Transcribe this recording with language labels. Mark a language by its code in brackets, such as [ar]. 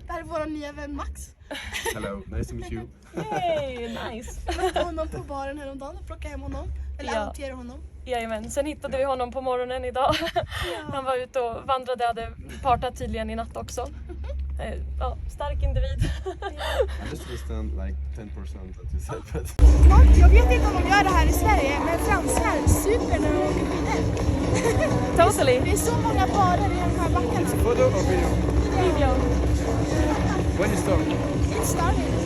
[sv] Det här är vår nya vän Max. [en] Hello, nice to meet you. Yay, nice. [sv] Jag mötte honom på baren häromdagen och plockade hem honom. Eller adopterade honom. Jajamän, sen hittade vi honom på morgonen idag. Han var ute och vandrade, hade partat tydligen i natt också. Ja, stark individ. [en] I just understand like 10% that you said, but [sv] Jag vet inte om de gör det här i Sverige, men franskar super när de åker skidor. [en] Totally. [sv] Det är så många barer i de här backarna. [en] photo or video? Video. When you start? It started.